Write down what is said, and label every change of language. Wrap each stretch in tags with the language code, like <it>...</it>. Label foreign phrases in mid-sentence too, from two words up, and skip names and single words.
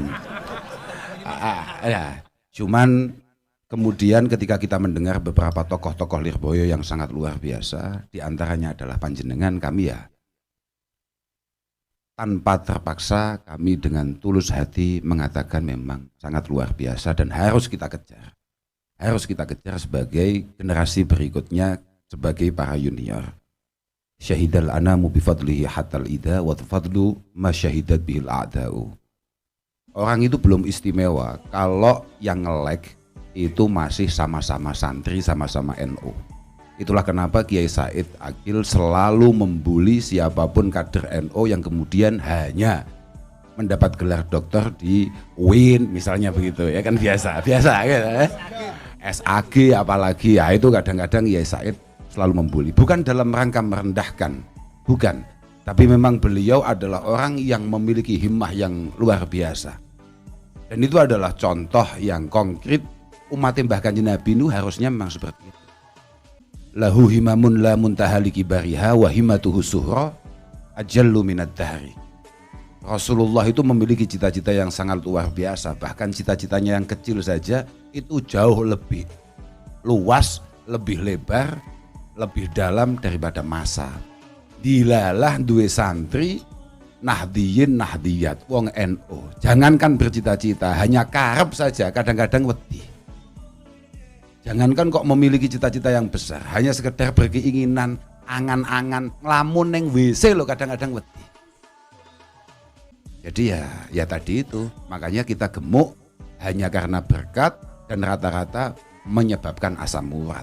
<id>Cuman kemudian ketika kita mendengar beberapa tokoh-tokoh Lirboyo yang sangat luar biasa, diantaranya adalah panjenengan, kami ya tanpa terpaksa kami dengan tulus hati mengatakan memang sangat luar biasa dan harus kita kejar. Harus kita kejar sebagai generasi berikutnya, sebagai para junior.</id> <ar>شهد الأنام بفضله حتى العدا والفضل ما شهدت به الأعداء.</ar> <id>Orang itu belum istimewa kalau yang nge-like itu masih sama-sama santri, sama-sama NU. Itulah kenapa Kiai Said Aqil selalu membuli siapapun kader NU yang kemudian hanya mendapat gelar doktor di UIN misalnya begitu ya kan, biasa gitu ya. SAG apalagi ya, itu kadang-kadang Kiai Said selalu membuli, bukan dalam rangka merendahkan, bukan, tapi memang beliau adalah orang yang memiliki himmah yang luar biasa, dan itu adalah contoh yang konkret. Umat Mbah Kanjeng Nabi itu harusnya memang seperti itu.</id> <ar>له همم لا منتهى لكبارها وهمته الصغرى أجل من الدهر.</ar> <id>Rasulullah itu memiliki cita-cita yang sangat luar biasa, bahkan cita-citanya yang kecil saja itu jauh lebih luas, lebih lebar, lebih dalam daripada masa.</id> <jv>Dilalah duwe santri nahdiyin nahdiyat wong NU.</jv> <id>Jangankan bercita-cita, hanya karep saja kadang-kadang wedi. Jangankan kok memiliki cita-cita yang besar, hanya sekedar berkeinginan, angan-angan, ngelamun neng WC lo kadang-kadang wedi. Jadi ya tadi itu, makanya kita gemuk hanya karena berkat dan rata-rata menyebabkan asam urat.</id>